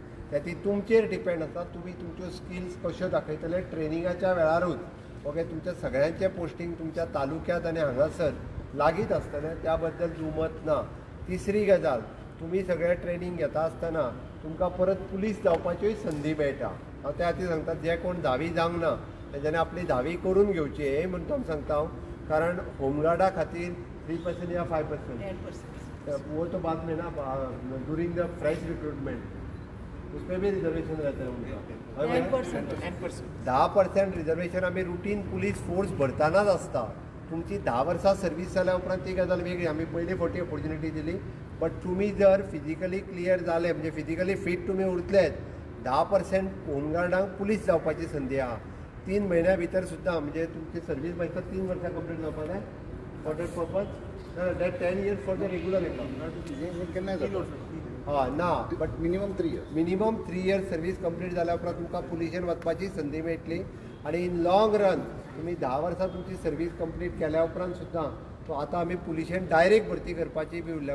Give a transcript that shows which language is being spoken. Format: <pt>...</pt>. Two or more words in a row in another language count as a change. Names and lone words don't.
<kok>ती तुमचेर डिपेंड आसा तुमी तुमच्यो स्किल्स कश्यो दाखयतले ट्रेनिंगाच्या वेळारूच ओके तुमच्या सगळ्यांचे पोस्टींग तुमच्या तालुक्यात आनी हांगासर लागीत आसतलें त्या बद्दल दुमत ना. तिसरी गजाल तुम्ही सगळे ट्रेनिंग घेता आसतना तुमकां परत पुलीस जावपाच्योय संदी मेळटा. हांव त्या खातीर सांगता जे कोण 10वी जावंक ना तेच्यानी आपली 10वी करून घेवची हे म्हणून तुमकां सांगता हांव. कारण होमगार्डा खातीर 3% या 5% 10%.</kok> <hi>वो तो बात में ना</hi> <en>during the fresh recruitment</en> <hi>उसमें भी रिजर्वेशन रहता है उनका</hi> <kok>10%. 10% रिजर्वेशन आम्ही</kok> <en>routine police force</en> <kok>भरतानाच आसता. तुमची 10 वर्सां सर्वीस जाल्या उपरांत ती गजाल वेगळी आमी पयली फावटी ऑपॉर्च्युनिटी दिली. बट तुम्ही जर</kok> <en>physically clear</en> <kok>जाले म्हणजे</kok> <en>physically fit</en> <kok>तुम्ही उरलेत 10% होमगार्डांक पुलीस जावपाची संदी आहा. 3 म्हयन्या भितर सुद्दां म्हणजे तुमची सर्वीस मागीर 3 वर्सां कंप्लीट जावपाक जाय</kok> <en>for that purpose that 10 years for the regular income.</en> <kok>हय ना बट</kok> <en>minimum 3 years. minimum 3 years</en> <kok>सर्वीस कंप्लीट जाल्या उपरांत तुमकां पुलिशेन वचपाची संदी मेळटली. आनी</kok> <en>in long run</en> <kok>तुम्ही 10 वर्सां तुमची सर्वीस कंप्लीट केल्या उपरांत सुद्दां तो आतां आमी पुलिशेन डायरेक्ट भरती करपाची बी उरल्या.</kok>